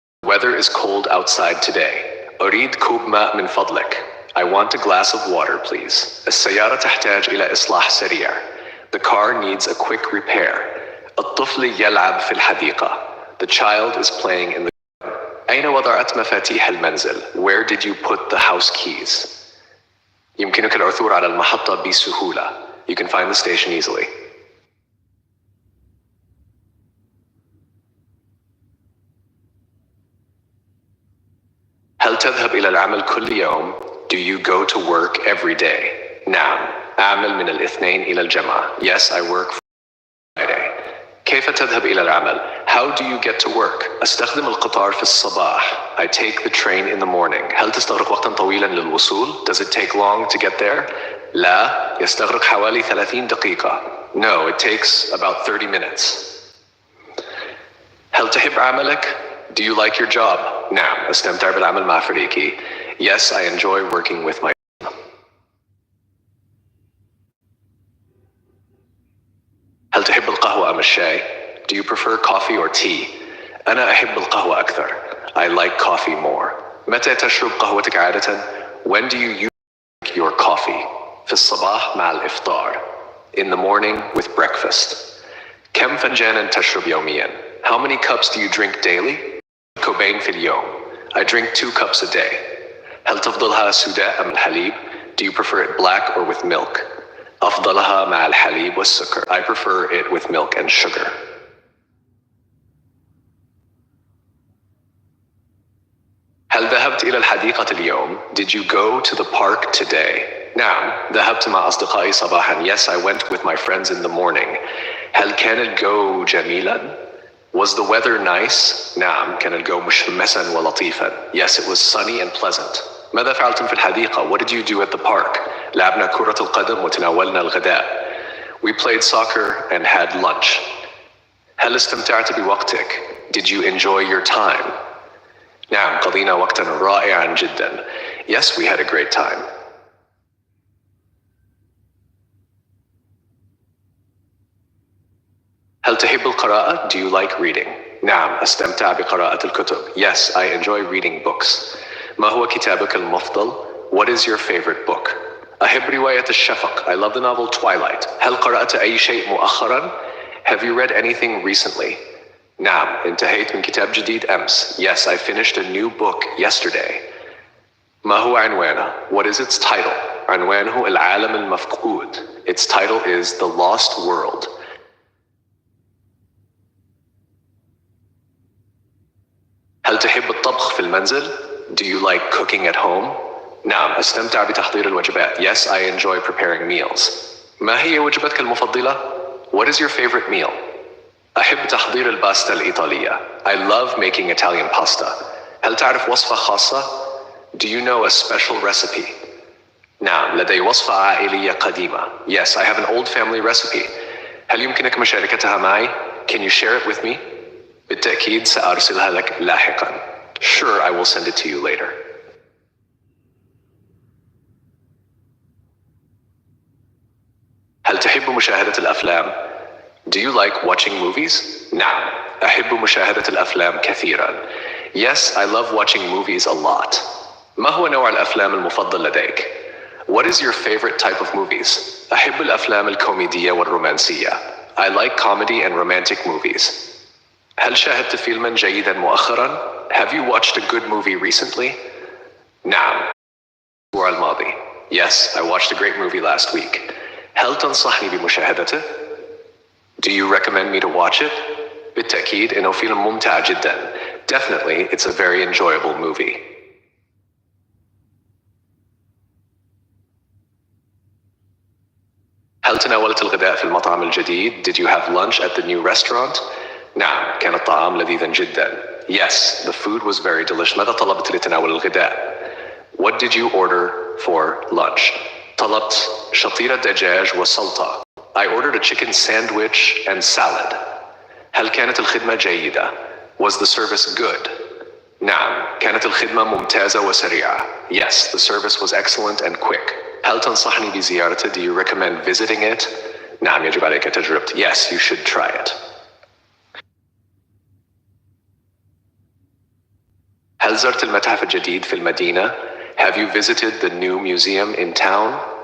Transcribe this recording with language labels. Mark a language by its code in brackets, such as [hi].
[en] The weather is cold outside today. [ar] أريد كوب ماء من فضلك. [en] I want a glass of water, please. [ar] السيارة تحتاج إلى إصلاح سريع. [en] The car needs a quick repair. [ar] الطفل يلعب في الحديقة. [en] The child is playing in the garden. [ar] أين وضعت مفاتيح المنزل? [en] Where did you put the house keys? [ar] يمكنك العثور على المحطة بسهولة. [en] You can find the station easily. [ar] هل تذهب إلى العمل كل يوم? [en] Do you go to work every day? [ar] نعم. أعمل من الاثنين إلى الجمعة. [en] Yes, I work Friday. [ar] كيف تذهب إلى العمل? [en] How do you get to work? [ar] أستخدم القطار في الصباح. [en] I take the train in the morning. [ar] هل تستغرق وقتا طويلا للوصول? [en] Does it take long to get there? [ar] لا، يستغرق حوالي 30 دقيقة. [en] No, it takes about 30 minutes. [ar] هل تحب عملك? [en] Do you like your job? [ar] نعم، أستمتع بالعمل مع فريقي. [en] Yes, I enjoy working with my team. [ar] هل تحب أم الشاي? [en] Do you prefer coffee or tea? [ar] أنا أحب القهوة أكثر. [en] I like coffee more. [ar] متى تشرب قهوتك عادة? [en] When do you use your coffee? [ar] في الصباح مع الإفطار. [en] In the morning with breakfast. [ar] كم فنجانا تشرب يوميا? [en] How many cups do you drink daily? [ar] كوبين في اليوم. [en] I drink 2 cups a day. [ar] هل تفضلها سوداء أم الحليب? [en] Do you prefer it black or with milk? [ar] أفضلها مع الحليب والسكر. [en] I prefer it with milk and sugar. [ar] هل ذهبت إلى الحديقة اليوم? [en] Did you go to the park today? [ar] نعم، ذهبت مع أصدقائي صباحا. [en] Yes, I went with my friends in the morning. [ar] هل كان الجو جميلا? [en] Was the weather nice? [ar] نعم، كان الجو مشمسا ولطيفا. [en] Yes, it was sunny and pleasant. [ar] ماذا فعلتم في الحديقة? [en] What did you do at the park? [ar] لعبنا كرة القدم وتناولنا الغداء. [en] We played soccer and had lunch. [ar] هل استمتعت بوقتك? [en] Did you enjoy your time? [ar] نعم، قضينا وقتا رائعا جدا. [en] Yes, we had a great time. [ar] هل تحب القراءة? [en] Do you like reading? [ar] نعم، أستمتع بقراءة الكتب. [en] Yes, I enjoy reading books. [ar] ما هو كتابك المفضل? [en] What is your favorite book? [ar] أحب رواية الشفق. [en] I love the novel Twilight. [ar] هل قرأت أي شيء مؤخرا? [en] Have you read anything recently? [ar] نعم، انتهيت من كتاب جديد أمس. [en] Yes, I finished a new book yesterday. [ar] ما هو عنوانه? [en] What is its title? [ar] عنوانه العالم المفقود. [en] Its title is The Lost World. [ar] هل تحب الطبخ في المنزل? [en] Do you like cooking at home? [ar] نعم، أستمتع بتحضير الوجبات. [en] Yes, I enjoy preparing meals. [ar] ما هي وجبتك المفضلة? [en] What is your favorite meal? [ar] أحب تحضير الباستا الإيطالية. [en] I love making Italian pasta. [ar] هل تعرف وصفة خاصة? [en] Do you know a special recipe? [ar] نعم، لدي وصفة عائلية قديمة. [en] Yes, I have an old family recipe. [ar] هل يمكنك مشاركتها معي? [en] Can you share it with me? [ar] بالتأكيد سأرسلها لك لاحقا. [en] Sure, I will send it to you later. [ar] هل تحب مشاهدة الأفلام? [en] Do you like watching movies? [ar] نعم، أحب مشاهدة الأفلام كثيرا. [en] Yes, I love watching movies a lot. [ar] ما هو نوع الأفلام المفضل لديك? [en] What is your favorite type of movies? [ar] أحب الأفلام الكوميدية والرومانسية. [en] I like comedy and romantic movies. [ar] هل شاهدت فيلما جيدا مؤخرا? [en] Have you watched a good movie recently? [ar] نعم، الأسبوع الماضي. [en] Yes, I watched a great movie last week. [ar] هل تنصحني بمشاهدته? [en] Do you recommend me to watch it? [ar] بالتأكيد إنه فيلم ممتع جدا. [en] Definitely, it's a very enjoyable movie. [ar] هل تناولت الغداء في المطعم الجديد? [en] Did you have lunch at the new restaurant? [ar] نعم، كان الطعام لذيذا جدا. [en] Yes, the food was very delicious. [ar] ماذا طلبت لتناول الغداء? [en] What did you order for lunch? [ar] طلبت شطيرة دجاج وسلطة. [en] I ordered a chicken sandwich and salad. [ar] هل كانت الخدمة جيدة? [en] Was the service good? [ar] نعم، كانت الخدمة ممتازة وسريعة. [en] Yes, the service was excellent and quick. [ar] هل تنصحني بزيارته? [en] Do you recommend visiting it? [ar] نعم، يجب عليك تجربته. [en] Yes, you should try it. [ar] هل زرت المتحف الجديد في المدينة? [en] Have you visited the new museum in town?